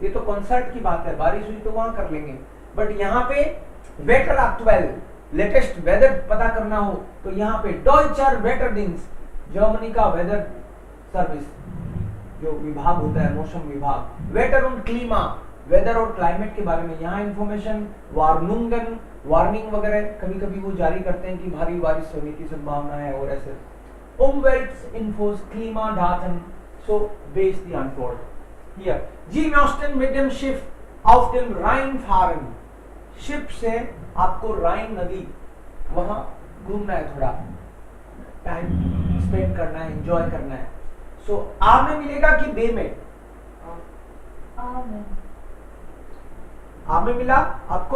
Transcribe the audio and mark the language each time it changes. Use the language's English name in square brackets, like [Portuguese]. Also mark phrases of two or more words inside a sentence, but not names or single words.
[Hindi] ये तो कॉन्सर्ट की बात है, बारिश हुई तो वहां कर लेंगे. बट यहाँ पे वेटर [English] actual latest weather [Hindi] पता करना हो तो यहाँ पे [German] Deutscher Wetterdienst, [Hindi] जर्मनी का [English] weather service [Hindi] जो विभाग होता है, मौसम विभाग. वेटर और क्लीमा, वेदर और क्लाइमेट के बारे में यहाँ इंफॉर्मेशन. वार्नुंगन, वार्निंग वगैरह कभी कभी वो जारी करते हैं कि भारी बारिश होने की संभावना है और ऐसे. [German] Umweltinfos, Klimadaten, so base die Antwort. Hier, Sie möchten mit dem Schiff auf dem Rhein fahren. [Hindi] शिप से आपको राइन नदी वहां घूमना है, थोड़ा टाइम स्पेंड करना है, एंजॉय करना है. सो आ में मिलेगा कि बे में? आ में मिला आपको.